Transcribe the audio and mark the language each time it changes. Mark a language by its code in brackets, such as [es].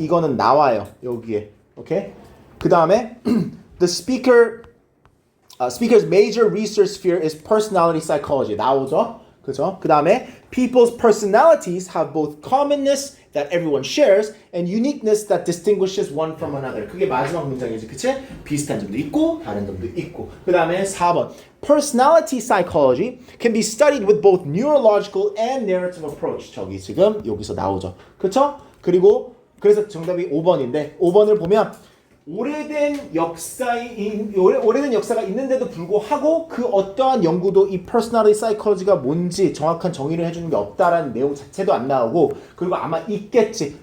[ko] 이거는 나와요 여기에. 오케이. 그 다음에 [en] the speaker's major research sphere is personality psychology. [ko] 나오죠. 그죠? 그 다음에 [en] people's personalities have both commonness that everyone shares and uniqueness that distinguishes one from another. [ko] 그게 마지막 문장이지, 그치? 비슷한 점도 있고 다른 점도 있고. 그 다음에 4번 [en] personality psychology can be studied with both neurological and narrative approach. [ko] 저기 지금 여기서 나오죠. 그쵸? 그리고 그래서 정답이 5번인데 5번을 보면 오래된 역사가 있는데도 불구하고 그 어떠한 연구도 이 personality psychology가 뭔지 정확한 정의를 해주는 게 없다라는 내용 자체도 안 나오고 그리고 아마 있겠지.